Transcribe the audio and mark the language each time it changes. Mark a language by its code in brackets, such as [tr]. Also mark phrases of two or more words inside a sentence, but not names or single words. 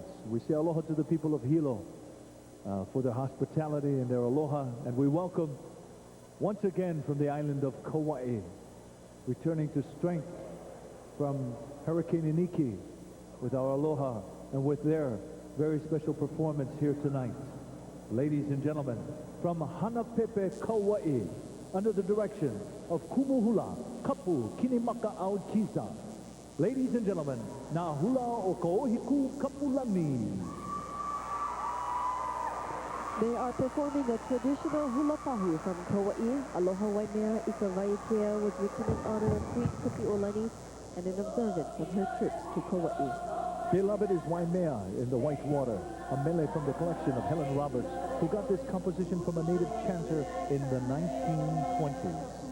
[en] We say aloha to the people of Hilo for their hospitality and their aloha, and we welcome once again from the island of Kauai, returning to strength from Hurricane Iniki with our aloha and with their very special performance here tonight. Ladies and gentlemen, from Hanapepe, Kauai, under the direction of Kumuhula, Kapu, Kinimaka Al-Kisa. Ladies and gentlemen, na hula o Kaohiku Kapulani. They are performing a traditional hula pahu from Kauai. Aloha Waimea Ikawaiakea was written in honor of Queen Kapi'olani and in observance of her trips to Kauai. Beloved is Waimea in the White Water, a mele from the collection of Helen Roberts, who got this composition from a native chanter in the 1920s.